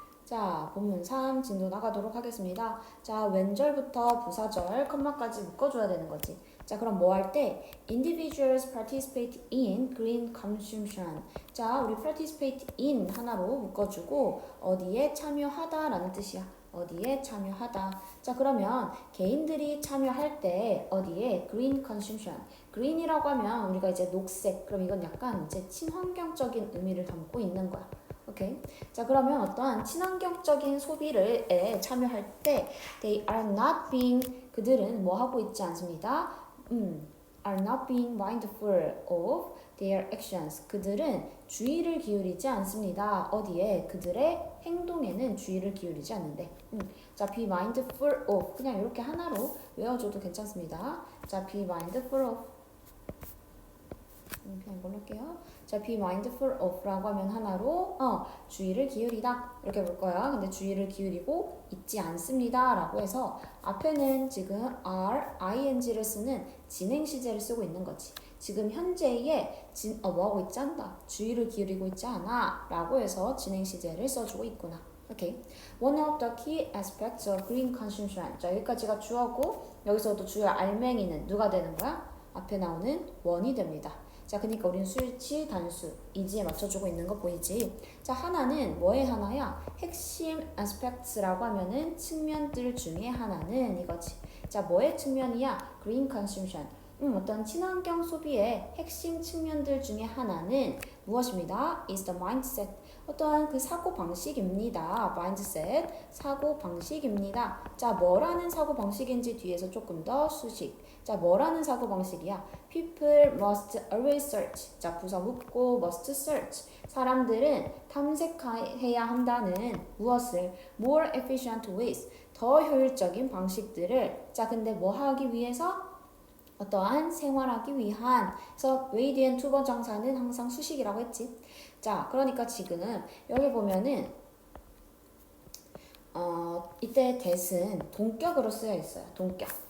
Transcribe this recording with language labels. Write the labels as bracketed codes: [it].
[ko] 자, 본문 3 진도 나가도록 하겠습니다. 자, 왼절부터 부사절, 컴마까지 묶어줘야 되는 거지. 자, 그럼 뭐 할 때? [en] Individuals participate in green consumption. [ko] 자, 우리 [en] participate in [ko] 하나로 묶어주고 어디에 참여하다 라는 뜻이야. 어디에 참여하다. 자, 그러면 개인들이 참여할 때 어디에 green consumption. green이라고 하면 우리가 이제 녹색. 그럼 이건 약간 이제 친환경적인 의미를 담고 있는 거야. 오케이. 자, 그러면 어떠한 친환경적인 소비를 참여할 때 [en] they are not being [ko] 그들은 뭐 하고 있지 않습니다. [en] are not being mindful of their actions. [ko] 그들은 주의를 기울이지 않습니다. 어디에? 그들의 행동에는 주의를 기울이지 않는데. 자, [en] be mindful of [ko] 그냥 이렇게 하나로 외워줘도 괜찮습니다. 자, [en] be mindful of [ko] 그냥 이걸로 할게요. 자, [en] be mindful of [ko] 라고 하면 하나로 주의를 기울이다 이렇게 볼 거야. 근데 주의를 기울이고 있지 않습니다 라고 해서 앞에는 지금 are, ing를 쓰는 진행 시제를 쓰고 있는 거지. 지금 현재에 뭐하고 있지 않다. 주의를 기울이고 있지 않아 라고 해서 진행 시제를 써주고 있구나. 오케이. [en] One of the key aspects of green consumption. [ko] 자, 여기까지가 주어고 여기서도 주요 알맹이는 누가 되는 거야? 앞에 나오는 원이 됩니다. 자, 그러니까 우리는 수일치, 단수, 이지에 맞춰주고 있는 거 보이지? 자, 하나는 뭐의 하나야? 핵심 aspects라고 하면은 측면들 중에 하나는 이거지. 자, 뭐의 측면이야? green consumption. 어떤 친환경 소비의 핵심 측면들 중에 하나는 무엇입니다? [en] is the mindset. [ko] 어떠한 그 사고 방식입니다. mindset, 사고 방식입니다. 자, 뭐라는 사고 방식인지 뒤에서 조금 더 수식. 자, 뭐라는 사고 방식이야? [en] People must always search. [ko] 자, 부사 묻고 [en] must search. [ko] 사람들은 탐색해야 한다는 무엇을? [en] More efficient ways. [ko] 더 효율적인 방식들을. 자, 근데 뭐 하기 위해서? 어떠한 생활하기 위한. 그래서 way 뒤엔 투번 정사는 항상 수식이라고 했지. 자, 그러니까 지금 여기 보면은 이때 that은 동격으로 쓰여 있어요. 동격.